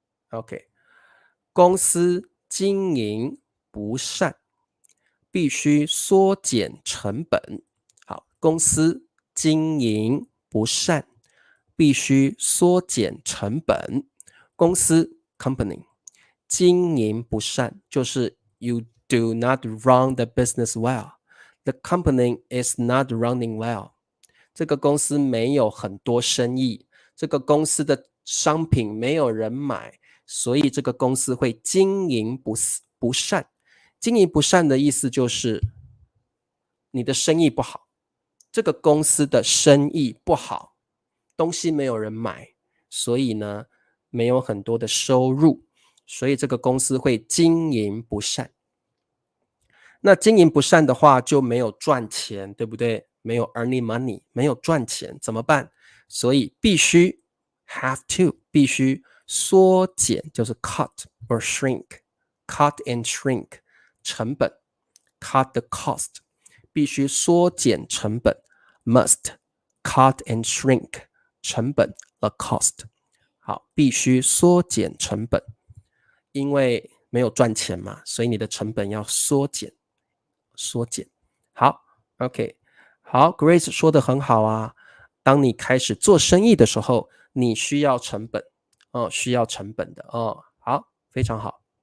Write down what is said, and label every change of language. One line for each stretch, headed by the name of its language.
Chinese: OK， 公司经营不善，必须缩减成本。好，公司经营不善，必须缩减成本。
English: 公司 company
Chinese: 经营不善就是
English: you do not run the business well. The company is not running well.
Chinese: 这个公司没有很多生意，这个公司的商品没有人买，所以这个公司会经营不善。经营不善的意思就是你的生意不好，这个公司的生意不好，东西没有人买，所以呢没有很多的收入，所以这个公司会经营不善。那经营不善的话就没有赚钱，对不对？没有
English: earning money，
Chinese: 没有赚钱怎么办？所以必须
English: have to
Chinese: 必须缩减，就是
English: cut or shrink， cut and shrink
Chinese: 成本
English: cut the cost，
Chinese: 必须缩减成本
English: must cut and shrink
Chinese: 成本
English: the cost。
Chinese: 好，必须缩减成本，因为没有赚钱嘛，所以你的成本要缩减。好 OK， 好 Grace 说的很好啊，当你开始做生意的时候，你需要成本需要成本的好，非常好。